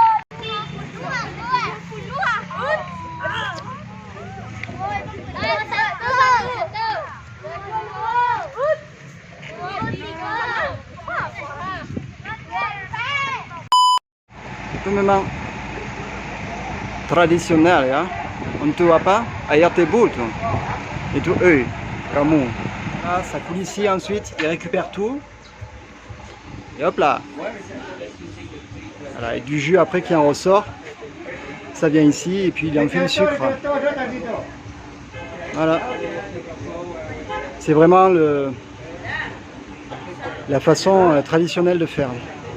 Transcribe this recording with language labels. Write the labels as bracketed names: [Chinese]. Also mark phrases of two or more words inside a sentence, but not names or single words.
[Indonesian] Itu memang tradisional ya. Untuk apa? Air tebu tuh. Itu kamu. [French] Là, ça coule ici ensuite, il récupère tout. Et hop là. Voilà, et du jus après qui en ressort. Ça vient ici et puis il en fait le sucre. Voilà. C'est vraiment la façon traditionnelle de faire.